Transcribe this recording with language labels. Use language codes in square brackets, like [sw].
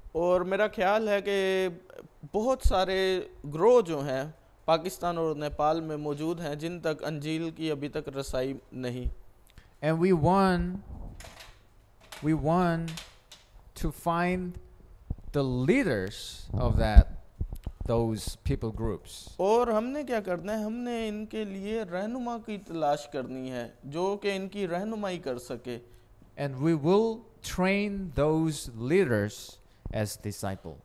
[hi] और मेरा ख्याल है कि बहुत सारे ग्रोह जो हैं पाकिस्तान और नेपाल में मौजूद हैं जिन तक अंजील की अभी तक रसाई नहीं। [en] And we want to find the leaders of those people groups. [hi] और हमने क्या करना है, हमने इनके लिए रहनुमा की तलाश करनी है जो कि इनकी रहनुमाई कर सके। [en] And we will train those leaders as disciples.